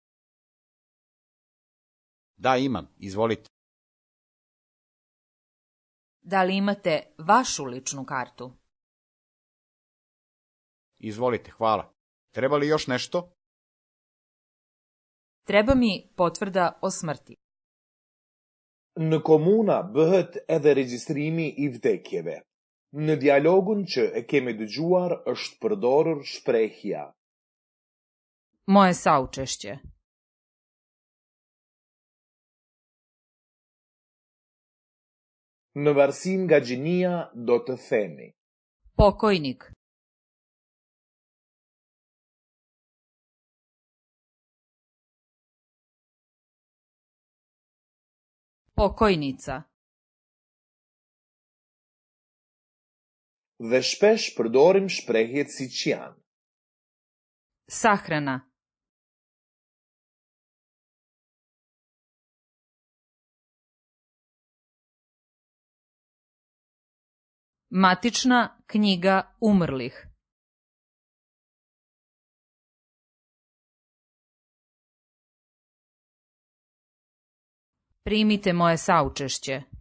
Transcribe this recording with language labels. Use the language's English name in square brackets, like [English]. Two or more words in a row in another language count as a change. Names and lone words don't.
[Serbian] Da, imam. Izvolite. Da li imate vašu ličnu kartu? Izvolite, hvala. Treba li još nešto? Treba mi potvrda o smrti. [Albanian] Në komuna bëhet edhe regjistrimi i vdekjeve. Në dialogun që e kemi dëgjuar është përdorur shprehja [Serbian] Moje saučešće. [Albanian] Në varësi nga gjinia do të themi [Serbian] Pokojnik. Pokojnica. [Albanian] dhe shpesh përdorim shprehjet siç janë. [Serbian] Sahrana. Matična knjiga umrlih. Primite moje saučešće.